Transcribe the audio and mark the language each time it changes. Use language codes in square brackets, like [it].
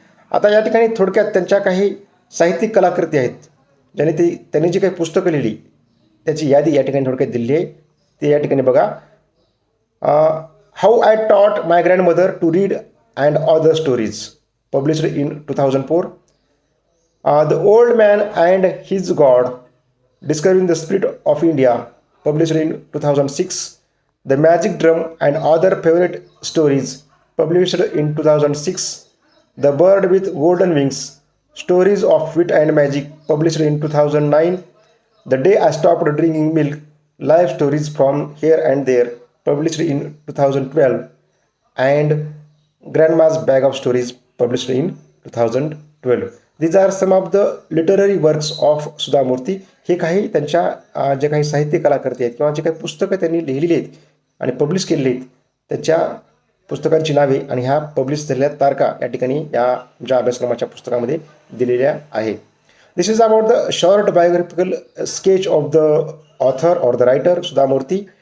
[mr] आता या ठिकाणी थोडक्यात त्यांच्या काही साहित्यिक कलाकृती आहेत, त्यांनी जी काही पुस्तकं लिहिली त्याची यादी या ठिकाणी थोडक्यात दिली आहे. ते या ठिकाणी बघा. [en] How I taught my grandmother to read and other stories published in 2004. The old man and his god discovering the spirit of India published in 2006. The Magic Drum and Other Favorite Stories published in 2006. The Bird with Golden Wings Stories of Wit and Magic published in 2009. The Day I Stopped Drinking Milk Life Stories from Here and There published in 2012. And Grandma's Bag of Stories published in 2012. These are some of the literary works of Sudha Murty. [mr] हे काही त्यांच्या जे काही साहित्य कलाकृती आहेत किंवा जे काही पुस्तकं त्यांनी लिहिलेली आहेत आणि पब्लिश केलेली आहेत त्याच्या पुस्तकांची नावे आणि ह्या पब्लिश झालेल्या तारखा या ठिकाणी या ज्या अभ्यासक्रमाच्या पुस्तकामध्ये दिलेल्या आहेत. [en] This is about the short biographical sketch of the author or the writer Sudha Murty.